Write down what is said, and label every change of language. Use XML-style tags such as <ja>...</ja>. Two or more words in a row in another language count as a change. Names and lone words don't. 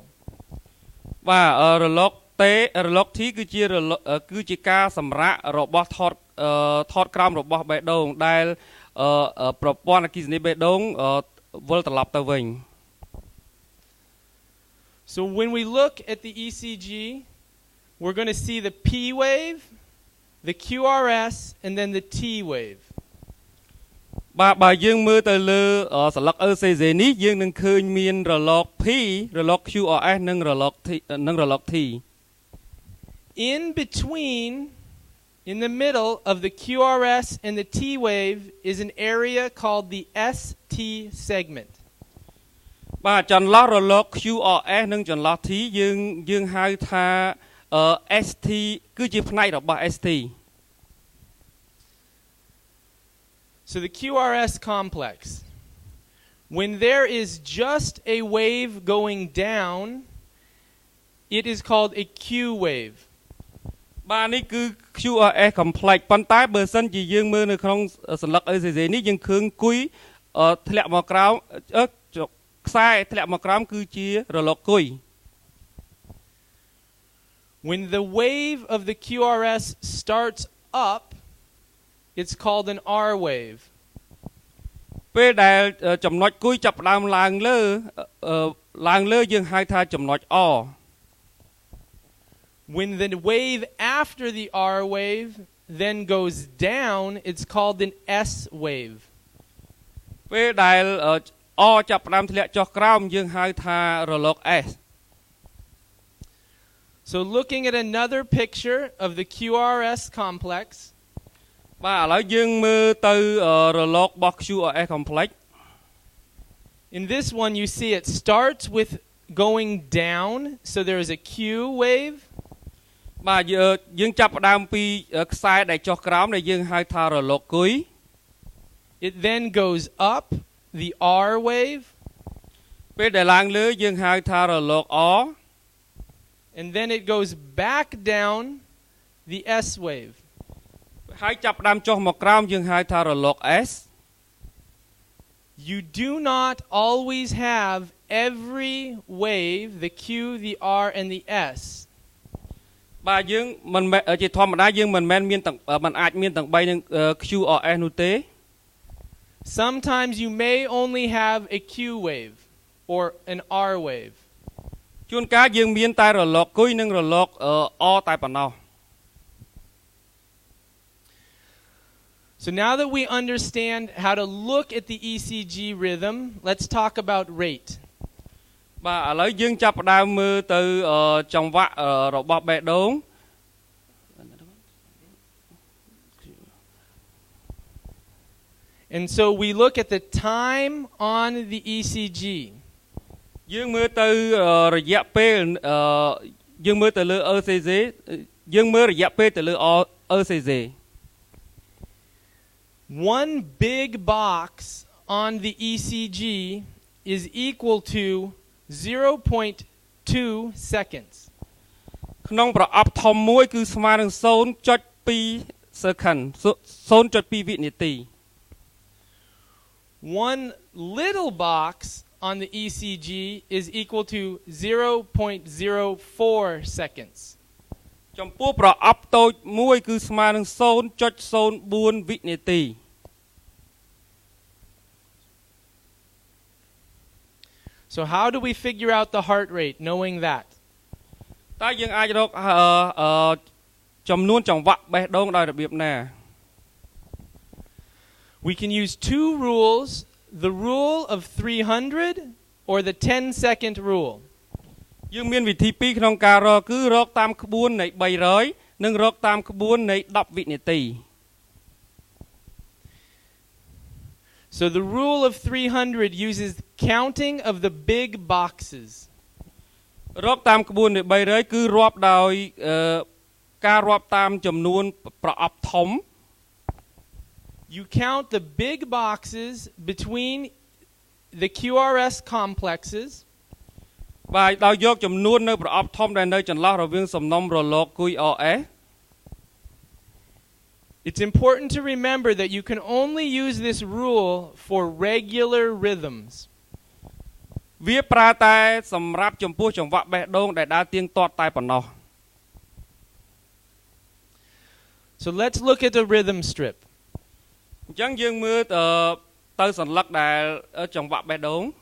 <km>បាទរលក T គឺជាការសម្រាករបស់ថតក្រោមរបស់បេះដូងដែលប្រព័ន្ធអគ្គិសនីបេះដូងវិលត្រឡប់ទៅវិញ</km> <en>So when we look at the ECG, we're going to see the P wave, the QRS, and then the T wave.</en> <km>បើយើងមើលទៅលើសន្លឹក ECG នេះយើងនឹងឃើញមានរលក P រលក QRS និងរលក T</km> <en>In between in the middle of the QRS and the T wave is an area called the ST segment</en> <km>បាទចន្លោះរលក QRS និងចន្លោះ T យើងហៅថា ST គឺជាផ្នែករបស់ ST</km> <en>So the QRS complex when there is just a wave going down it is called a Q wave</en> <km>បាទនេះគឺ</km> <en>QRS complex</en> <km>ប៉ុន្តែបើសិនជាយើងមើលនៅក្នុងសន្លឹក ECG នេះយើងឃើញគុយធ្លាក់មកក្រោមខ្សែធ្លាក់មកក្រោមគឺជារលកគុយ</km> <en>When the wave of the QRS starts up it's called an R wave</en> <km>ពេលដែលចំណុចគុយចាប់ផ្ដើមឡើងលើយើងហៅថាចំណុច R</km> <en>When the wave after the R wave then goes down it's called an S wave</en> <km>ពេលដែល R ចាប់ផ្ដើមធ្លាក់ចុះក្រោមយើងហៅថារលក S</km> <en>So looking at another picture of the QRS complex</en> <km>បាទឥឡូវយើងមើលទៅរលករបស់</km> <en>QRS complex In this one you see it starts with going down so there is a Q wave</en> <km>បាទយើងចាប់ផ្ដើមពីខ្សែដែលចុះក្រោមដែលយើងហៅថារលកគុយ</km> <en>It then goes up the R wave</en> <km>ពេលដែលឡើងលើយើងហៅថារលក R</km> <en>and then it goes back down the S wave</en> <km>ហើយចាប់ផ្ដើមចុះមកក្រោមយើងហៅថារលក S</km> <en>You do not always have every wave the Q the R and the S</en> <km>បាទយើងមិនជាធម្មតាយើងមិនមែនមានមិនអាចមានទាំង3នឹង QRS នោះទេ</km> <en>Sometimes you may only have a Q wave or an R wave</en> <km>ជួនកាលយើងមានតែរលកគុយនិងរលក R តែប៉ុណ្ណោះ</km> <en>So now that we understand how to look at the ECG rhythm, let's talk about rate.</en> <km>បាទឥឡូវយើងចាប់ផ្ដើមមើលទៅចង្វាក់របស់បេះដូង</km> <en>And so we look at the time on the ECG.</en> <km>យើងមើលទៅរយៈពេលយើងមើលទៅលើ ECG យើងមើលរយៈពេលទៅលើ ECG</km> <en>One big box on the ECG is equal to 0.2 seconds.</en> <km>ក្នុងប្រអប់ធំមួយគឺស្មើនឹង 0.2 second 0.2 វិនាទី</km> <en>One little box on the ECG is equal to 0.04 seconds.</en> <km>ចំពោះប្រអប់តូចមួយគឺស្មើនឹង 0.04 វិនាទី</km> <en>So how do we figure out the heart rate knowing that?</en> <km>តើយើងអាចរកចំនួនចង្វាក់បេះដូងដោយរបៀបណា</km> <en>We can use two rules, the rule of 300 or the 10-second rule.</en> <km>យើងមានវិធីពីរក្នុងការរកគឺរកតាមក្បួននៃ300និងរកតាមក្បួននៃ10វិនាទី</km> <en>So the rule of 300 uses counting of the big boxes.</en> <km>រកតាមក្បួននៃ300គឺរាប់ដោយការរាប់តាមចំនួនប្រអប់ធំ</km> <en>You count the big boxes between the QRS complexes.</en> <km>បាទដោយយកចំនួននៅប្រអប់ធំដែលនៅចន្លោះរវាងសំណុំរលកគុយ RS</km> <en>It's important to remember that you can only use this rule for regular rhythms.</en> <km>វាប្រើតែសម្រាប់ចំពោះចង្វាក់បេះដូងដែលដើរទៀងទាត់តែប៉ុណ្ណោះ</km> <en>So let's look at the rhythm strip.</en> <km>អញ្ចឹងយើងមើលទៅសន្លឹកដែលចង្វាក់បេះដូង</km>